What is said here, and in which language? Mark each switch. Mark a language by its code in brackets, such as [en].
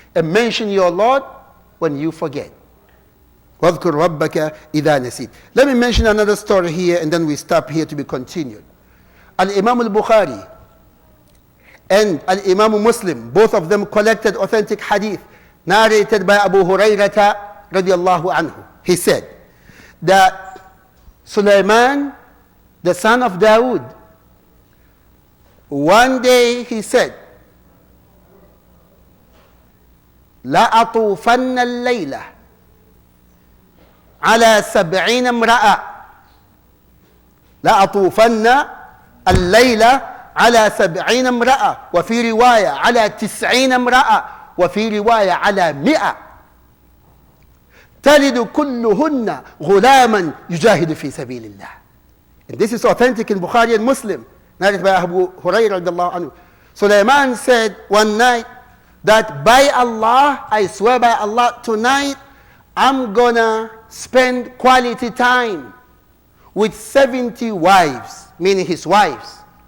[en] And mention your Lord when you forget. [ar] وَاذْكُرْ رَبَّكَ إِذَا نَسِيتَ. [en] Let me mention another story here, and then we stop here to be continued. Al-Imam al-Bukhari and Al-Imam Muslim, both of them collected authentic hadith narrated by Abu Hurairah radiallahu anhu. He said that Sulaiman, the son of Dawood, one day he said, [ar] لَأَطُوفَنَّ اللَّيْلَةَ عَلَى 70 امْرَأَةٍ لَأَطُوفَنَّ اللَّيْلَةَ على 70 امرأة وفي رواية على 90 امرأة وفي رواية على 100 تلد كلهن غلاما يجاهد في سبيل الله. [en] And this is authentic in Bukhari and Muslim, narrated by Abu Hurairah radiallahu anhu. Sulaiman said one night that by Allah, I swear by Allah, tonight I'm gonna spend quality time with 70 wives, meaning his wives.